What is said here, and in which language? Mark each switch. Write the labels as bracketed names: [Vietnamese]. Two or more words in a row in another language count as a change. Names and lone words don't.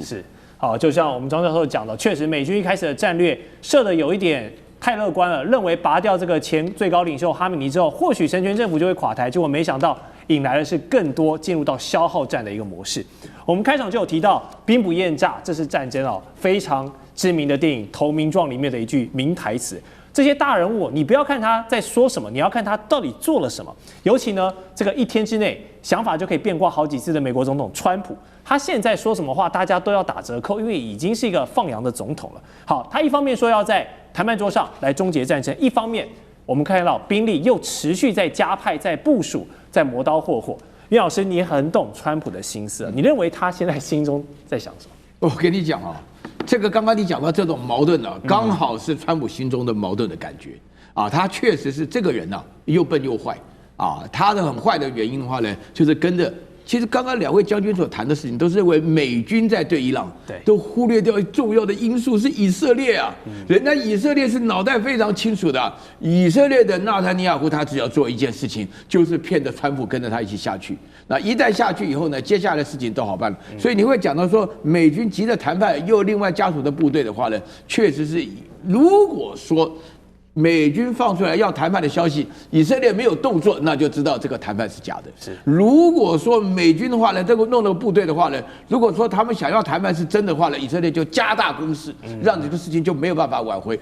[Chinese] 是，好，就像我們莊教授講的，確實美軍一開始的戰略設的有一點太樂觀了，認為拔掉這個前最高領袖哈米尼之後，或許神權政府就會垮台，結果沒想到引來的是更多進入到消耗戰的一個模式。我們開場就有提到兵不厭詐，這是戰爭非常知名的電影《投名狀》裡面的一句名台詞。這些大人物，你不要看他在說什麼，你要看他到底做了什麼。尤其呢，这個1 天之內想法就可以變卦好幾次的美國總統川普，他現在說什麼話，大家都要打折扣，因為已經是一個放羊的總統了。好，他一方面說要在談判桌上來終結戰爭，一方面我們看到兵力又持續在加派、在部署、在磨刀霍霍。袁老師，你很懂川普的心思，你認為他現在心中在想什麼？我跟你講啊，這個剛剛你講到這種矛盾啊，剛好是川普心中的矛盾的感覺啊，他確實是這個人啊，又笨又壞啊。他的很壞的原因的話呢，就是跟着。其實剛剛兩位將軍所談的事情，都是認為美軍在對伊朗，都忽略掉重要的因素是以色列啊。人家以色列是腦袋非常清楚的啊，以色列的納坦尼亞胡他只要做一件事情，就是騙着川普跟着他一起下去。那一旦下去以後呢，接下來的事情都好辦了。所以你會講到說，美軍急着談判，又另外加屬的部隊的話呢，確實是，如果說美軍放出來要談判的消息，以色列沒有動作，那就知道這個談判是假的。是，如果說美軍的話呢，這個弄了部隊的話呢，如果說他們想要談判是真的話呢，以色列就加大攻勢，讓這個事情就沒有辦法挽回。